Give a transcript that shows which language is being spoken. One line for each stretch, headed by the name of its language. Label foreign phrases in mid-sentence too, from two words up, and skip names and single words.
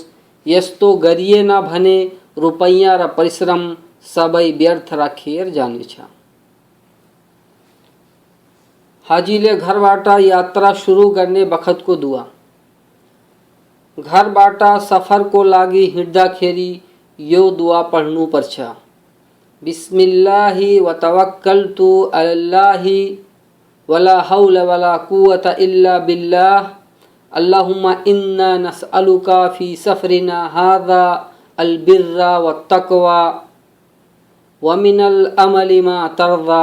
Nepali: यस्तो गरिएन भने रुपैयाँ र परिश्रम सबै व्यर्थ र खेर जानेछ। हाजीले घरबाट यात्रा सुरु गर्ने बखतको दुआ। घरबाट सफरको लागि हिँड्दाखेरि यो दुआ पढ्नुपर्छ।
Arabic: بسم الله توكلت على الله ولا حول ولا قوة إلا بالله. اللهم إنا نسألك في سفرنا هذا البر والتقوى ومن العمل ما ترضى.